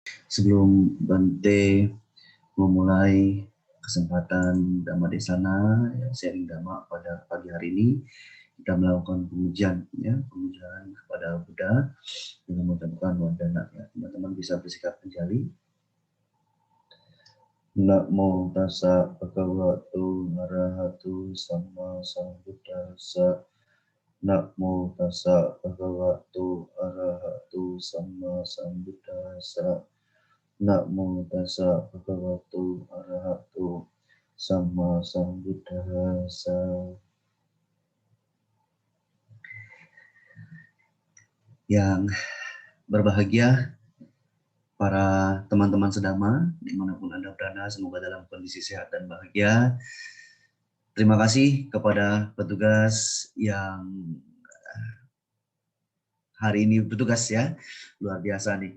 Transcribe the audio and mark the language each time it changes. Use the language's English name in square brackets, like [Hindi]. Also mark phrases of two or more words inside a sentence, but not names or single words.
[Indonesian] Sebelum Bante memulai kesempatan [Pali] Dhamma Desana, [Indonesian] sharing Dhamma pada pagi hari ini, kita melakukan pujian, pujian kepada Buddha dengan mengucapkan wandana. Teman-teman bisa bersikap menjali. [Pali] Namo tassa bhagavato arahato sama sambuddhassa. Namo tassa bhagavato arahato sama sambuddhassa. Namo tassa bhagavato arahato sama sambuddhassa. [Indonesian] Yang berbahagia para teman-teman sedama dimanapun Anda berada, semoga dalam kondisi sehat dan bahagia. Terima kasih kepada petugas yang hari ini bertugas ya, luar biasa nih.